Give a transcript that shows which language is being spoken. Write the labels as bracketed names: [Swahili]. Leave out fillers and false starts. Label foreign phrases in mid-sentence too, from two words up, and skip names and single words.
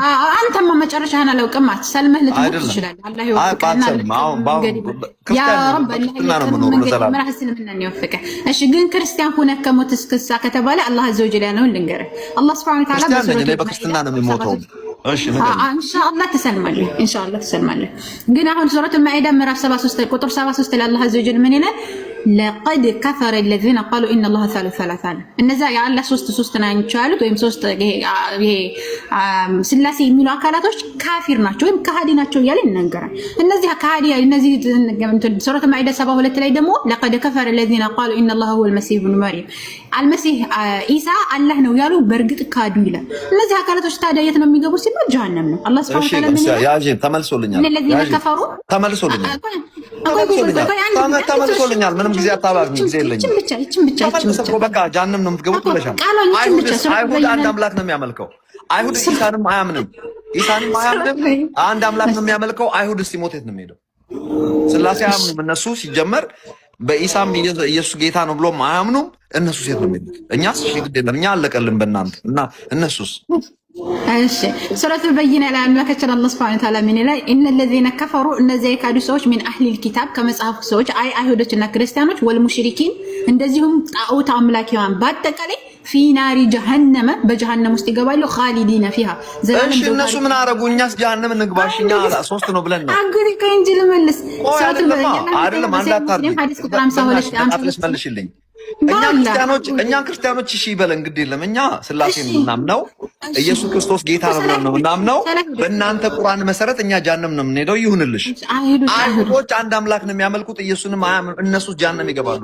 [Amharic] አንተማ መጨረሻህን አላውቅም አትሰልመህ ልትሞት ትችላለህ አላህ ይወፍቅህና [Arabic] يا رب [Amharic] አላህ ይስልምና ይወፍቅህ እሺ ግን ክርስቲያን ሆነህ ከሞት እስክሳ ከተባለ [Arabic] الله عز وجل [Amharic] ያለው ልንገርህ አላህ [Arabic] سبحانه وتعالى [Amharic] በክርስትና ነው የሚሞተው እሺ ኢንሻአላህ ተሰልማለህ ግን አሁን ሱረቱ ማኢዳ ምዕራፍ 73 ቁጥር 73 ላይ [Arabic] الله عز وجل [Amharic] ምን ይላል [Arabic] لقد كفر الذين قالوا ان الله ثالث ثلاثه [Amharic] እነዛ የአላህ ሶስት ናቸው ያሉት ወይም ሶስት ይሄ ስላሴ የሚሉ አካላቶች ካፊር ናቸው ወይም ከሃዲ ናቸው እያለ ይናገራል። እነዚህ ከሃዲ እነዚህ ሱረቱ ማኢዳ 72 ላይ ደግሞ [Arabic] لقد كفر الذين قالوا ان الله هو المسيح ابن مريم [Amharic] አልመሲህ ኢሳ አላህ ነው ያሉ በእርግጥ ካዱ ይላል። እነዚህ አካላቶች ታዲያ የት ነው የሚገቡት ሲባል ጀሃነም ነው። አላህ [Arabic] سبحانه وتعالى [Amharic] ምን ይላል? ያጂ ተመልሶልኛል። [Arabic] الذين كفروا [Amharic] ተመልሶልኛል። ምንም ጊዜ አታባክኝ፣ ጊዜ የለኝም። ተመልሶ በቃ ጀሃነም ነው የምትገቡት ብለሻል። አይሁድ አንድ አምላክ ነው የሚያመልከው። አይሁድ ኢሳንም አያምንም። አንድ አምላክ ነው የሚያመልከው። አይሁድ ሲሞት የት ነው የሚሄደው? ስላሴ አያምኑም እነሱ ሲጀመር በኢሳም ኢየሱስ ጌታ ነው ብሎ አያምኑም። እነሱ ሴት ነው የሚሉት። እኛስ እሺ ግድ የለም እኛ አለቀልን በእናንተ እና እነሱስ እሺ ሱረቱል በይና ላይ አምላካችን አላህ [Arabic] سبحانه وتعالى [Amharic] ምን ይላል? [Arabic] إن الذين كفروا [Amharic] እነዚያ የካዱ ሰዎች ምን [Arabic] أهل الكتاب [Amharic] ከመጽሐፍ ሰዎች አይሁዶችና ክርስቲያኖች ወልሙሽሪኪን እንደዚሁም ጣዖት አምላኪያን በአጠቃላይ [Arabic] في نار جهنم [Amharic] በጀሃነም ውስጥ ይገባሉ [Arabic] خالدين فيها [Amharic] ዘላለም። እሺ እነሱ ምን አረጉ? እኛስ ጀሃነም እንግባሽ እኛ ሶስት ነው ብለን ነው አግሪ ከእንጅል መልስ ሱረቱል በይና አይደለም አንዳታርግ ሐዲስ ቁጥር 52 መልሽልኝ። እኛ ክርስቲያኖች እሺ ይበለን ግድ የለም እኛ ስላሴን ምናምነው ኢየሱስ ክርስቶስ ጌታ ነው ብለን ነው ምናምነው። በእናንተ ቁርአን መሰረት እኛ ጀሃነም ነው የምንሄደው። ይሁንልሽ። አይሁዶች አንድ አምላክ ነው የሚያመልኩት ኢየሱስንም አያምኑ። እነሱ ጀሃነም ይገባሉ።